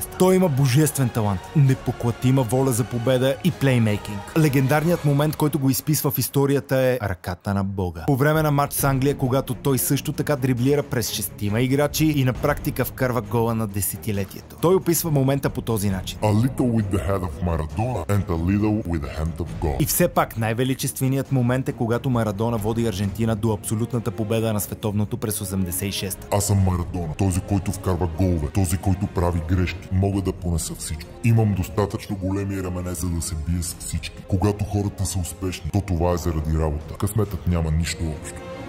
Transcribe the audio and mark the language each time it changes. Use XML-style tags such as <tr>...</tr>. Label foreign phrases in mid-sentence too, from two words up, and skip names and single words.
<bg>Той има божествен талант, непоклатима воля за победа и плеймейкинг. Легендарният момент, който го изписва в историята, е ръката на Бога. По време на матч с Англия, когато той също така дриблира през 6 играчи и на практика вкарва гола на десетилетието. Той описва момента по този начин.</bg> <en>A little with the head of Maradona and a little with the hand of God.</en> <bg>И все пак най-величественият момент е когато Марадона води Аржентина до абсолютната победа на световното през 86. Аз съм Марадона, този, който вкарва голове, този, който прави грешки. Мога да понеса всичко. Имам достатъчно големи рамене, за да се бия с всички. Когато хората са успешни, то това е заради работа. Късметът няма нищо общо.</bg>